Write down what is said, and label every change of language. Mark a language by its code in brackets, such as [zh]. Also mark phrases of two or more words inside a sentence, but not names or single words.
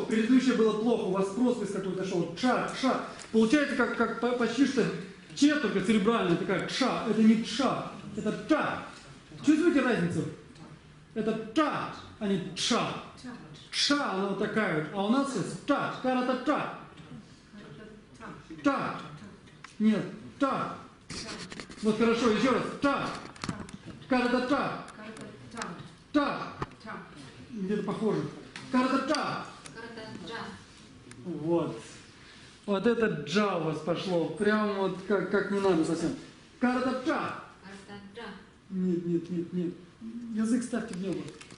[ru] Предыдущее было плохо. У вас просто какой-то шел. Ша. Получается, как почти что че, только церебральная такая. Ша. Это не ша. Это ча. Чувствуете разницу? Это ча, а не ша. Ша, она вот такая вот. А у нас сейчас ча. Карата-ча. Ча. Нет. Ча. Вот хорошо, еще раз. Ча. Карата-ча. Ча. Где-то похоже. Карата-ча. Вот. Вот это джа у вас пошло. Прям вот как не надо совсем. Карата-ча. Нет. Язык ставьте в небо.